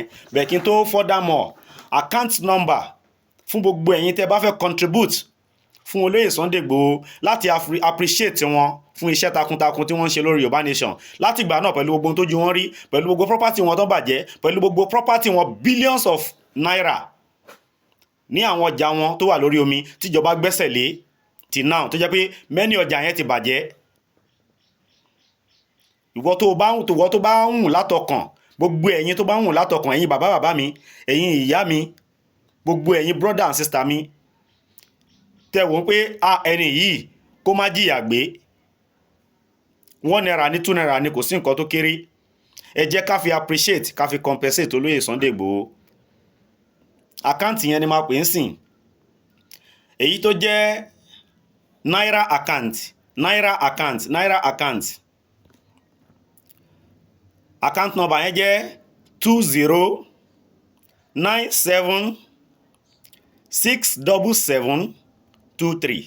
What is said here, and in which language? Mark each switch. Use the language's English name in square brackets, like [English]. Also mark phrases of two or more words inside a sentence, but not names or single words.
[Yoruba] Bẹ́ẹ̀ kí n tó [English] furthermore, account number [Yoruba] fún gbogbo ẹ̀yin tẹ́ bá fẹ́ contribute fún olóyè Sunday Igboho láti appreciate wọn fún iṣẹ́ takuntakun tí wọ́n ń ṣe lórí Yorùbá Nation láti ìgbà náà, pẹ̀lú gbogbo ohun tójú wọn rí, pẹ̀lú gbogbo property wọn tó bàjẹ́, pẹ̀lú gbogbo property wọn [English] billions of naira [Yoruba] ní àwọn ọjà wọn tó wà lórí omi tíjọba gbẹ́sẹ̀ lé [English] till now, [Yoruba] tó jẹ́ pé many ọjà yẹn ti bàjẹ́. Ìwọ tó bá ń hùn látọkàn, gbogbo ẹ̀yin tó bá ń hùn látọkàn, ẹ̀yin bàbá mi, ẹ̀yin ìyá mi, gbogbo ẹ̀yin [English] brother and sister [Yoruba] mi, tẹ́ wọ́n pé ẹni yìí kó má jìyà gbé, 1 naira ní 2 naira ní, kò sí nǹkan tó kéré. Ẹ jẹ́ ká fi appreciate, ká fi compensate olóyè Sunday Igboho. Àkáǹtì yẹn ni máa pè ń sìn, èyí tó jẹ́ [English] naira account, account number [Yoruba] yẹn jẹ́ 20976723.